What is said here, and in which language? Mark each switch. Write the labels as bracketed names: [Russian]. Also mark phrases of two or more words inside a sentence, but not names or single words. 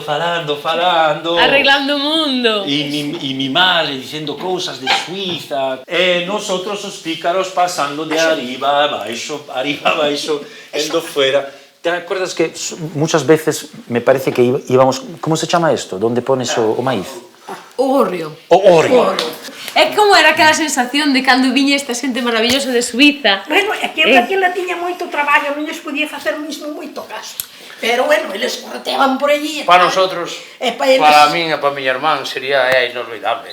[Galician] Arreglando o mundo. [Spanish] Y mi madre diciendo cosas de Suiza. Nosotros los pícaros pasando de arriba a abajo, yendo fuera. ¿Te acuerdas que muchas veces me parece que íbamos... ¿Cómo se llama esto? ¿Dónde pones o maíz? [Galician] O hórreo. O hórreo. É como era aquela sensación de cando viña esta xente maravillosa de Suiza. Bueno, aquela tiña moito traballo, non lles podía facer mismo moito caso. Pero bueno, eles correteaban por allí. [Spanish] Para nosotros, [Galician] para min e para miña irmán sería inolvidable.